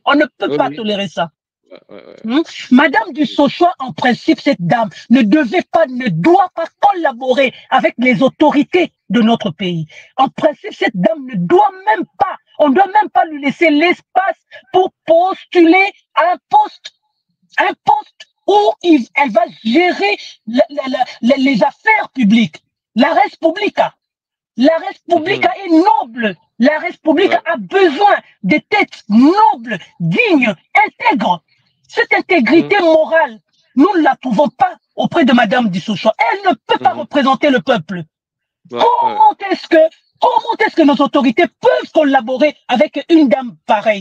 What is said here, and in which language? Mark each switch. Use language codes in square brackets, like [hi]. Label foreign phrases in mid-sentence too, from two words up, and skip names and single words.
[fr] On ne peut pas tolérer ça. Madame du Sochoa, en principe, cette dame ne doit pas collaborer avec les autorités de notre pays. En principe, cette dame ne doit même pas, on ne doit même pas lui laisser l'espace pour postuler à un poste où elle va gérer les affaires publiques. [la] La res publica. [fr] La [la] res publica [fr] est noble. La [la] res publica [fr] a besoin de têtes nobles, dignes, intègres. Cette intégrité morale, nous ne la trouvons pas auprès de Madame Dissoucho. Elle ne peut pas représenter le peuple. Comment est-ce que nos autorités peuvent collaborer avec une dame pareille?